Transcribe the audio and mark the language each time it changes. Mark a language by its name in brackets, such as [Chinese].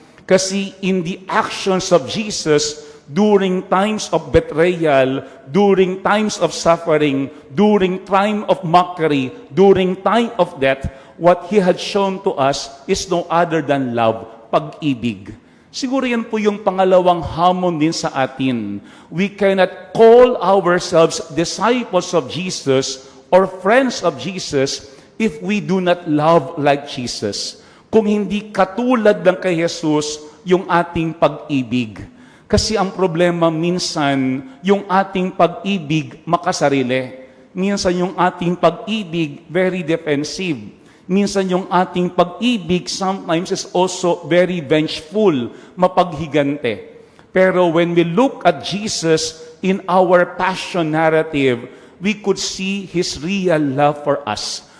[English] Kasi in the actions of Jesus, during times of betrayal, during times of suffering, during time of mockery, during time of death, what He had shown to us is no other than love, [Filipino] pag-ibig. Siguro yan po yung pangalawang hamon din sa atin. [English] We cannot call ourselves disciples of Jesus or friends of Jesus if we do not love like Jesus. [Filipino] Kung hindi katulad ng kay Jesus yung ating pag-ibig. Kasi ang problema minsan, yung ating pag-ibig makasarili. Minsan yung ating pag-ibig [English] very defensive. [Filipino] Minsan yung ating pag-ibig [English] sometimes is also very vengeful, [Filipino] mapaghigante. Pero [English] when we look at Jesus in our passion narrative, we could see His real love for us.